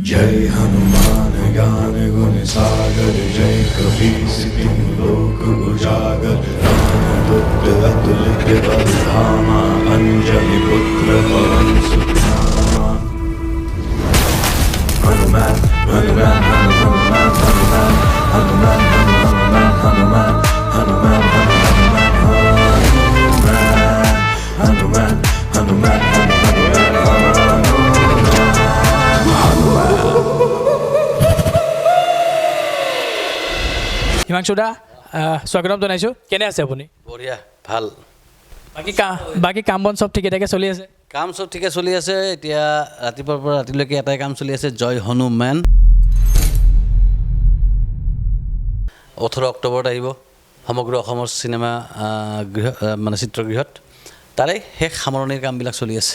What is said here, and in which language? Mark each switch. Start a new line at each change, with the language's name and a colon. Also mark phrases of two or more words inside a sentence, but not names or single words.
Awadhi: जय हनुमान ज्ञान गुण सागर जय कपीस तिहु लोक उजागर रामदूत अतुलित बल धामा अंजनी पुत्र पवन सुत नामा हनुमान हनुमान हनुमान हनुमान हनुमान हनुमान हनुमान हनुमान हनुमान
Assamese: হিমাংশু দা স্বাগতম জনাইছোঁ কেনে আছে আপুনি বঢ়িয়া ভাল বাকী কাম বন চব ঠিকে ঠাকে চলি আছে কাম চব ঠিকে চলি আছে এতিয়া ৰাতিপুৱাৰ পৰা ৰাতিলৈকে এটাই কাম চলি আছে জয় হনুমান 18 অক্টোবৰত আহিব সমগ্ৰ অসমৰ চিনেমা গৃহ মানে চিত্ৰগৃহত তাৰে শেষ সামৰণিৰ কামবিলাক চলি আছে